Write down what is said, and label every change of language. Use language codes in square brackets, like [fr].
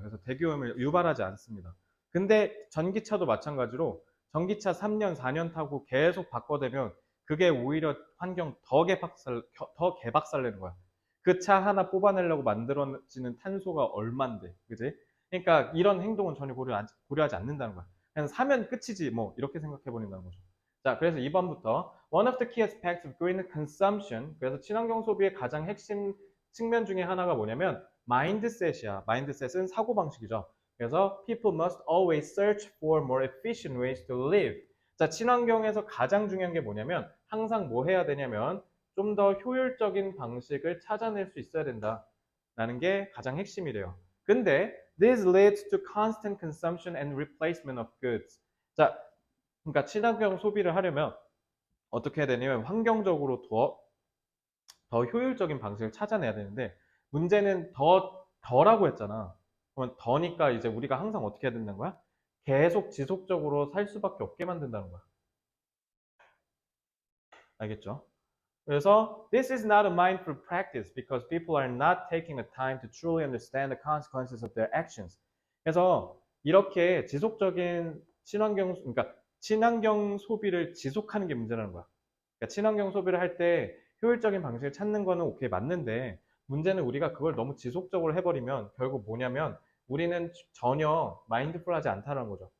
[ko] 그래서 대기오염을 유발하지 않습니다. 근데 전기차도 마찬가지로 전기차 3년, 4년 타고 계속 바꿔대면 그게 오히려 환경 더 개박살 내는 거야. 그 차 하나 뽑아내려고 만들어지는 탄소가 얼만데, 그지? 그러니까 이런 행동은 전혀 고려하지 않는다는 거야. 그냥 사면 끝이지, 뭐, 이렇게 생각해 버린다는 거죠. 자, 그래서 2번부터 [en] One of the key aspects of green consumption. [ko] 그래서 친환경 소비의 가장 핵심 측면 중에 하나가 뭐냐면 mindset이야. mindset은 사고방식이죠. 그래서 [en] people must always search for more efficient ways to live. [ko] 자, 친환경에서 가장 중요한 게 뭐냐면 항상 뭐 해야 되냐면 좀 더 효율적인 방식을 찾아낼 수 있어야 된다라는 게 가장 핵심이래요. 근데 [en] this leads to constant consumption and replacement of goods. [ko] 자, 그러니까 친환경 소비를 하려면 어떻게 해야 되냐면 환경적으로 더 효율적인 방식을 찾아내야 되는데 문제는 더라고 했잖아. 그러면 더니까 이제 우리가 항상 어떻게 해야 된다는 거야? 계속 지속적으로 살 수밖에 없게 만든다는 거야. 알겠죠? 그래서 [en] this is not a mindful practice because people are not taking the time to truly understand the consequences of their actions. [ko] 그래서 이렇게 지속적인 그러니까 친환경 소비를 지속하는 게 문제라는 거야. 그러니까 친환경 소비를 할 때 효율적인 방식을 찾는 거는 오케이 맞는데 문제는 우리가 그걸 너무 지속적으로 해버리면 결국 뭐냐면 우리는 전혀 마인드풀하지 않다는 거죠.